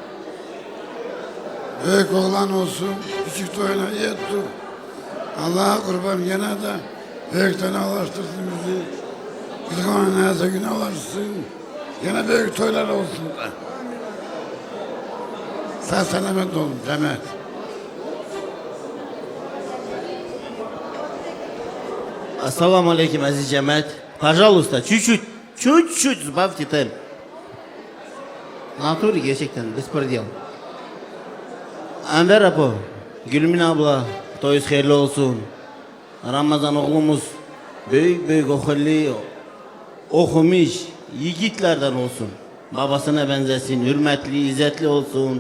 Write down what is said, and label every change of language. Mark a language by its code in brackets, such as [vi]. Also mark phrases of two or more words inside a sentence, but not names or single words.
[tr] Büyük oğlan olsun, küçük toyuna yettu. Allah'a kurban gene de büyükten ulaştırsın bizi. Gülhan'ın neyse güne ulaşsın. Gene büyük toylar olsun da. Sağ selamet olun cemaat. [ar] السلام عليكم, [tr] aziz cemaat. [ru] Пожалуйста, чуть-чуть сбавьте темп. В натуре gerçekten беспредел. [tr] Enver Apo, Gülmin abla, toyuz hayırlı olsun. Ramazan oğlumuz büyük okumuş yiğitlerden olsun. Babasına benzesin, hürmetli, izzetli olsun.